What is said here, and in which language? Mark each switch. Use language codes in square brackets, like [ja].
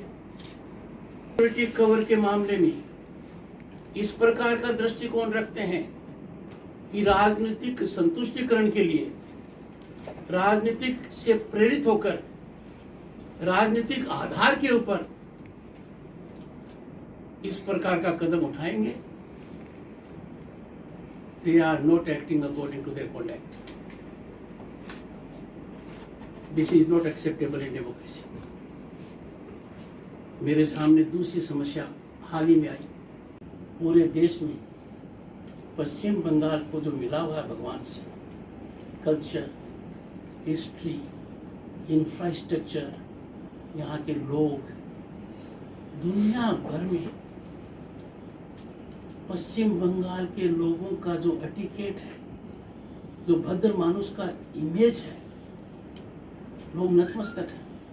[hi] Security cover के मामले में इस प्रकार का दृष्टिकोण रखते हैं कि राजनीतिक संतुष्टिकरण के लिए, राजनीतिक से प्रेरित होकर, राजनीतिक आधार के ऊपर इस प्रकार का कदम उठाएंगे। [en] They are not acting according to their conduct. This is not acceptable in democracy. [hi] मेरे सामने दूसरी समस्या हाल ही में आई। पूरे देश में पश्चिम बंगाल को जो मिला हुआ है भगवान से, कल्चर, हिस्ट्री, इंफ्रास्ट्रक्चर, यहाँ के लोग, दुनिया भर में पश्चिम बंगाल के लोगों का जो एटिकेट है, जो भद्र मानुष का इमेज है, लोग नतमस्तक हैं।